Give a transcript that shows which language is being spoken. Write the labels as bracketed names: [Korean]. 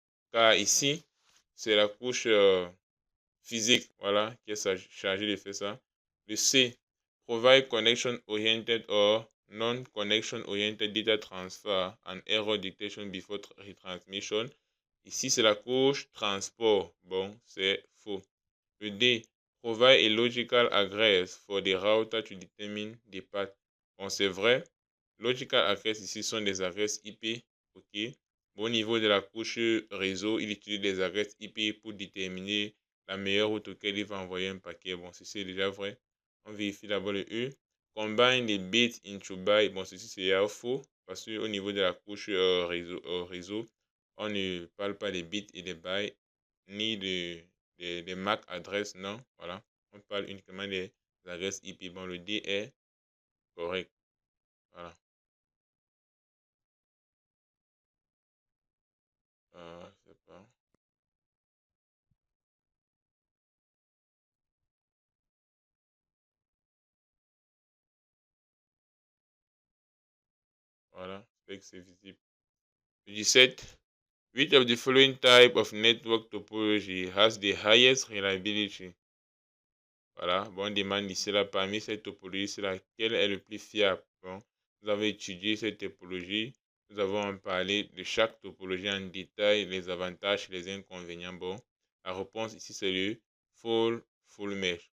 [French] Car ici, c'est la couche physique, voilà, qui est chargée de faire ça. [English] Le C, provide connection oriented or non-connection oriented data transfer and error detection before retransmission. [French] Ici, c'est la couche transport. Bon, c'est faux. [English] Le D, provide a logical address for the router to determine the path. [French] Bon, c'est vrai. Logical address ici sont des adresses IP. OK. Bon, au niveau de la couche réseau, il utilise des adresses IP pour déterminer la meilleure route auquel il va envoyer un paquet. Bon, ceci est déjà vrai. On vérifie d'abord le E. [English] Combine the bits into bytes. [French] Bon, ceci c'est faux parce qu'au niveau de la couche réseau, on ne parle pas des bits et des bytes, ni des MAC adresses, non. Voilà. On parle uniquement des adresses IP. Bon, le D est correct. Voilà. Je sais pas. Voilà. J'espère que c'est visible. Le 17. [English] Which of the following type of network topology has the highest reliability? [French] Voilà, bon, on demande ici là, parmi ces topologies, c'est laquelle est le plus fiable. Bon, nous avons étudié cette topologie, nous avons parlé de chaque topologie en détail, les avantages et les inconvénients. Bon, la réponse ici, c'est le full mesh.